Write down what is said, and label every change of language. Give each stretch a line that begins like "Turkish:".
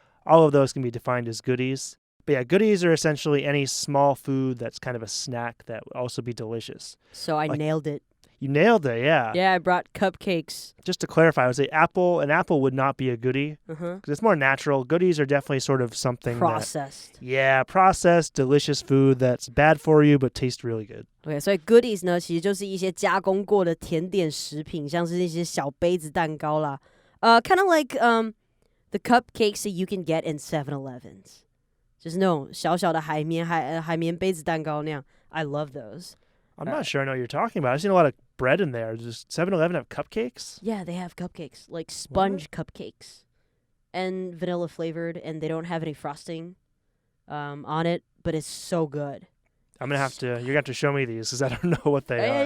English: All of those can be defined as goodies. But yeah, goodies are essentially any small food that's kind of a snack that would also be delicious. So I nailed it. You nailed it, yeah. Yeah, I brought cupcakes. Just to clarify, I would say an apple would not be a goodie because it's more natural. Goodies are definitely sort of something processed. Processed, delicious food that's bad for you but tastes really good.
Chinese: Okay, 所以 goodies 呢，其实就是一些加工过的甜点食品，像是一些小杯子蛋糕啦。
English: Kind of like the cupcakes that you can get in 7-Elevens.
Chinese: 就是那种小小的海绵杯子蛋糕那样。
English: I love those. I'm not sure I know what you're talking about. I've seen a lot of bread in there. Does 7-Eleven have cupcakes? Yeah, they have cupcakes, like sponge cupcakes, and vanilla flavored, and they don't have any frosting on it, but it's so good. You're gonna have to show me these because I don't know what they are.